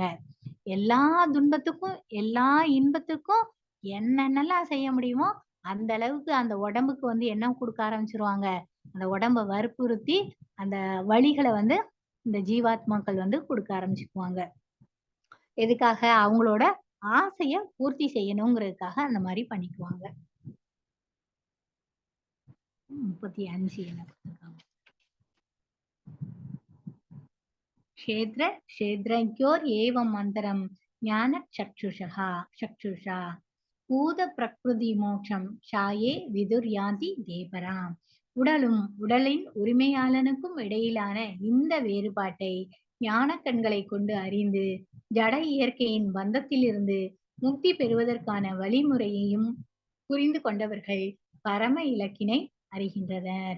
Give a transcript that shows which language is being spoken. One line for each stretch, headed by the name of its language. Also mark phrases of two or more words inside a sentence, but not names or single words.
Tamil: எல்லா துன்பத்துக்கும் எல்லா இன்பத்துக்கும் என்னென்னலாம் செய்ய முடியுமோ அந்த அளவுக்கு அந்த உடம்புக்கு வந்து என்ன கொடுக்க ஆரம்பிச்சிருவாங்க, அந்த உடம்ப வற்புறுத்தி அந்த வழிகளை வந்து இந்த ஜீவாத்மாக்கள் வந்து கொடுக்க ஆரம்பிச்சுக்குவாங்க. எதுக்காக? அவங்களோட ஆசைய பூர்த்தி செய்யணுங்கிறதுக்காக அந்த மாதிரி பண்ணிக்குவாங்க. 35 என்ன கொடுத்திருக்காங்க?
Sanskrit: क्षेत्रज्ञोर एवं मन्तरं ज्ञान चक्षुषा भूत प्रकृति मोक्षम् षाये विदुर्यान्ति तेपराम्.
Tamil: உடலும் உடலின் உரிமையாளனுக்கும் இடையிலான இந்த வேறுபாட்டை ஞான கண்களை கொண்டு அறிந்து ஜட இயற்கையின் பந்தத்திலிருந்து முக்தி பெறுவதற்கான வழிமுறையையும் புரிந்து கொண்டவர்கள் பரம இலக்கினை அறிகின்றனர்.